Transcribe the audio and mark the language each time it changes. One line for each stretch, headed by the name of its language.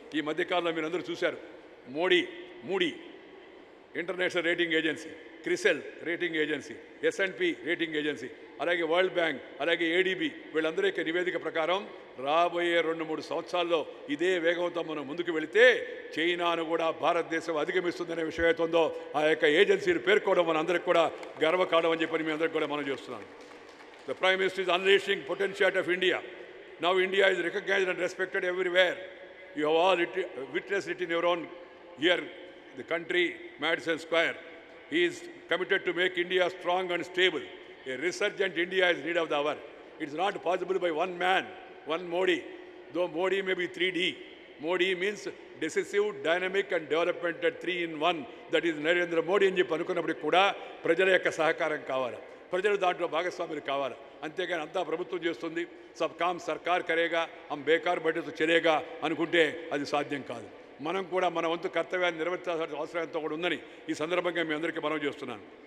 Telugu: ఈ మధ్యకాలంలో మీరు అందరూ చూశారు, moody international rating agency, క్రిసెల్ rating agency, S&P rating agency, అలాగే వరల్డ్ బ్యాంక్, అలాగే ADB వీళ్ళందరి యొక్క నివేదిక ప్రకారం రాబోయే 2-3 సంవత్సరాల్లో ఇదే వేగంతో మనం ముందుకు వెళితే చైనాను కూడా భారతదేశం అధిగమిస్తుందనే విషయం అవుతుందో ఆ యొక్క ఏజెన్సీని పేర్కోవడం మనందరికి కూడా గర్వకారణం అని చెప్పి మీ అందరికి కూడా మనం చేస్తున్నాను.
English: The Prime Minister is unleashing potential of India. Now India is recognized and respected everywhere. You have all witnessed it in your own here, the country, Madison Square. He is committed to make India strong and stable. A resurgent India is need of the hour. It is not possible by one man, one Modi. Though Modi may be 3D. Modi means decisive, dynamic and development at 3 in 1. That is Narendra Modi
Telugu: అని చెప్పి అనుకున్నప్పటికీ కూడా ప్రజల యొక్క సహకారం కావాలి, ప్రజలు దాంట్లో భాగస్వాములు కావాలి. అంతేగాని అంతా ప్రభుత్వం చేస్తుంది,
Hindi: సబ్ కామ్ సర్కార్ కరేగా, హమ్ బేకార్ బడ్జెట్ చలేగా
Telugu: అనుకుంటే అది సాధ్యం కాదు. మనం కూడా మన వంతు కర్తవ్యాన్ని నిర్వర్తించాల్సిన అవసరం ఎంతో కూడా ఉందని ఈ సందర్భంగా మీ అందరికీ మనవి చేస్తున్నాను.